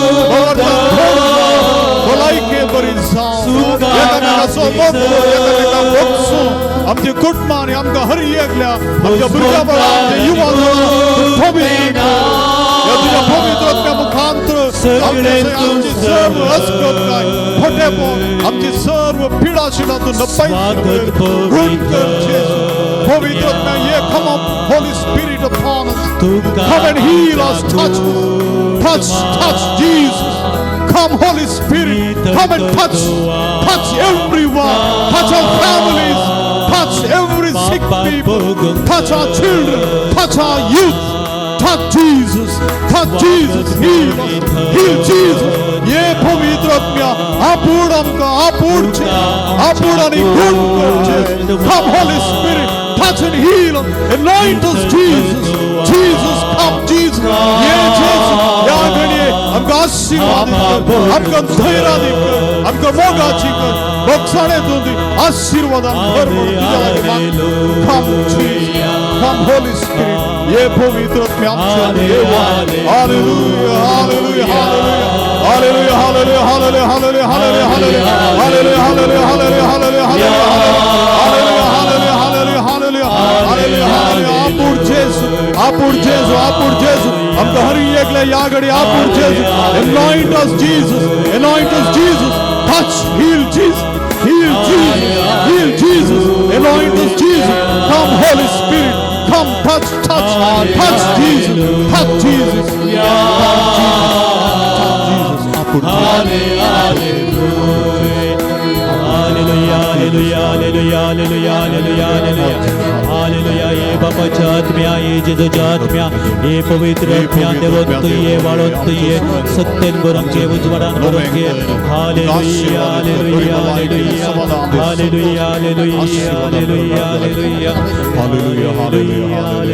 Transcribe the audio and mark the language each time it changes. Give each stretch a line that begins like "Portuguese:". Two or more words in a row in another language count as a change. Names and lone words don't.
Konkani: भलायके बरी जावं एकामेकाचो मोगलो एकामेका बगसूं आमचे कुटुंबांनी आमकां हर एकल्या आमच्या भुरग्या बळा आमच्या युवा पवित्र या तुझ्या पवित्रत्या मुखांतर आमची सर्व अस्कताय खोटेपण आमची सर्व पिडा शिलातून नपायत गुण कर जेजू पवित्रत्या ये
English: come up Holy Spirit upon us come and heal us touch Jesus come Holy Spirit come and touch everyone touch our families touch every sick people touch our children touch our youth touch Jesus heal Jesus
Konkani: ये पवित्र आत्म्या आपूण आमकां आपूण आणि गुण कर जेजू
English: come Holy Spirit touch and heal anoint us Jesus come Jesus
Konkani: ये जेजू या घडये आमकां आशीर्वाद कर आमकां धैर्य कर आमकां मोगाची कर बक्षाणेतून दी आशीर्वादान भर तुझ्या लागीं मागता
English: come Jesus come Holy Spirit
Konkani: ये पवित्र आत्म्या आमच्या देवा हालेलुया हालेलुया हालेलुया हालेलुया हालेलुया हालेलुया हालेलुया हालेलुया हालेलुया हालेलुया हालेलुया हालेलुया हालेलुया हालेलुया आपूर जेजू आमकां हर एकल्या या घडी आपूर जेजू
English: anoint us Jesus touch heal Jesus anoint us Jesus come Holy Spirit come touch Jesus
Konkani: हालेलुया ये बापाच्या आत्म्या ये जेजूच्या आत्म्या ये पवित्र आत्म्या देवत्व ये वाळवंत ये सत्तेन भरून घे उजवाडान भरून घे हालेलुया हालेलुया हालेलुया हालेलुया हालेलुया हालेलुया हालेलुया